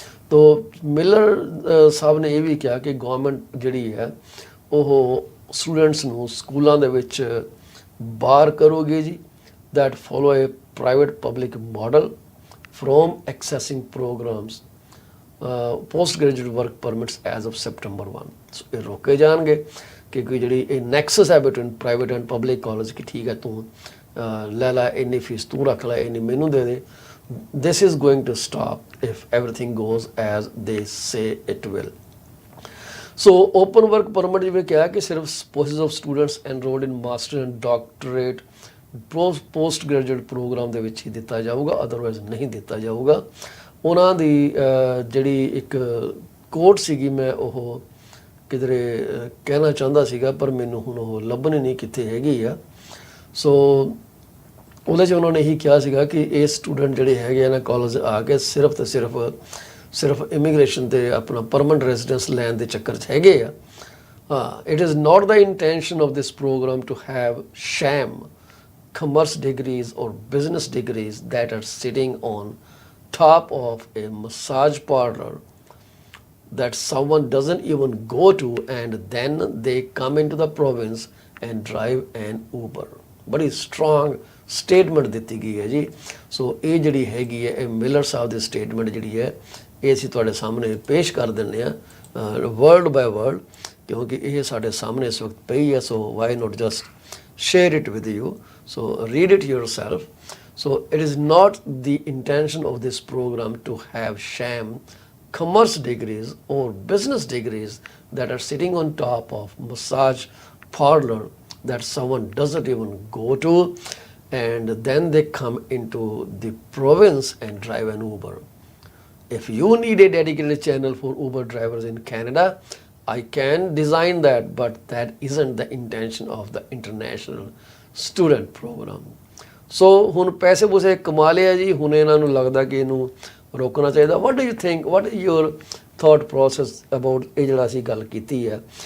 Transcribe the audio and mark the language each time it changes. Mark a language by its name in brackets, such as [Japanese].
[Punjabi] ਤੋ ਮਿਲਰ ਸਾਹਿਬ ਨੇ ਇਹ ਵੀ ਕਿਹਾ ਕਿ ਗਵਰਨਮੈਂਟ ਜਿਹੜੀ ਹੈ ਉਹ ਸਟੂਡੈਂਟਸ ਨੂੰ ਸਕੂਲਾਂ ਦੇ ਵਿੱਚ ਬਾਹਰ ਕਰੋਗੇ ਜੀ [English] that follow a private public model from accessing programs postgraduate work permits as of September 1. [Punjabi] So ਇਹ ਰੋਕੇ ਜਾਣਗੇ ਕਿ ਕੋਈ ਜਿਹੜੀ ਇਹ ਨੈਕਸਸ ਹੈ [English] between private and public college [Punjabi] ਕਿ ਠੀਕ ਹੈ ਤੂੰ ਲੈ ਲੈ ਇੰਨੀ ਫੀਸ ਤੂੰ ਰੱਖ ਲੈ ਇੰਨੀ ਮੈਨੂੰ ਦੇ ਦੇ। [English] This is going to stop if everything goes as they say it will. [Punjabi] So open work permit ਜਿਵੇਂ ਕਿਹਾ ਕਿ ਸਿਰਫ [English] spouses of students enrolled in master and doctorate [Punjabi] post graduate programme ਦੇ ਵਿੱਚ ਹੀ ਦਿੱਤਾ ਜਾਊਗਾ, ਅਦਰਵਾਈਜ਼ ਨਹੀਂ ਦਿੱਤਾ ਜਾਊਗਾ। ਉਹਨਾਂ ਦੀ ਜਿਹੜੀ ਇੱਕ ਕੋਟ ਸੀਗੀ ਮੈਂ ਉਹ ਕਿਧਰੇ ਕਹਿਣਾ ਚਾਹੁੰਦਾ ਸੀਗਾ ਪਰ ਮੈਨੂੰ ਹੁਣ ਉਹ ਲੱਭਣੀ ਨਹੀਂ ਕਿੱਥੇ ਹੈਗੀ ਆ। ਸੋ ਉਹਦੇ 'ਚ ਉਹਨਾਂ ਨੇ ਇਹੀ ਕਿਹਾ ਸੀਗਾ ਕਿ ਇਹ ਸਟੂਡੈਂਟ ਜਿਹੜੇ ਹੈਗੇ ਆ ਨਾ ਕਾਲਜ ਆ ਕੇ ਸਿਰਫ ਤੇ ਸਿਰਫ ਇਮੀਗ੍ਰੇਸ਼ਨ ਤੇ ਆਪਣਾ ਪਰਮਨੈਂਟ ਰੈਜ਼ੀਡੈਂਸ ਲੈਣ ਦੇ ਚੱਕਰ 'ਚ ਹੈਗੇ ਆ। [English] It is not the intention of this program to have sham commerce degrees or business degrees that are sitting on top of a massage parlor that someone doesn't even go to and then they come into the province and drive an Uber. [Punjabi] बड़ी [English] strong statement [Punjabi] ਦਿੱਤੀ ਗਈ ਹੈ ਜੀ। ਸੋ ਇਹ ਜਿਹੜੀ ਹੈਗੀ ਹੈ ਇਹ ਮਿਲਰ ਸਾਹਿਬ ਦੀ ਸਟੇਟਮੈਂਟ ਜਿਹੜੀ ਹੈ ਇਹ ਅਸੀਂ ਤੁਹਾਡੇ ਸਾਹਮਣੇ ਪੇਸ਼ ਕਰ ਦਿੰਦੇ ਆ [English] word by word [Punjabi] ਕਿਉਂਕਿ ਇਹ ਸਾਡੇ ਸਾਹਮਣੇ ਇਸ ਵਕਤ ਪਈ ਹੈ। [English] So why not just share it with you, so read it yourself. So it is not the intention of this program to have sham commerce degrees or business degrees that are sitting on top of massage parlor that someone doesn't even go to and then they come into the province and drive an Uber. If you need a dedicated channel for Uber drivers in Canada, I can design that, but that isn't the intention of the international student program. [Punjabi] So ਹੁਣ ਪੈਸੇ ਪੂਸੇ ਕਮਾ ਲਿਆ ਜੀ, ਹੁਣ ਇਹਨਾਂ ਨੂੰ ਲੱਗਦਾ ਕਿ ਇਹਨੂੰ ਰੋਕਣਾ ਚਾਹੀਦਾ। [English] What do you think? What is your thought process about [Punjabi] ਇਹ ਜਿਹੜਾ ਅਸੀਂ ਗੱਲ ਕੀਤੀ ਹੈ?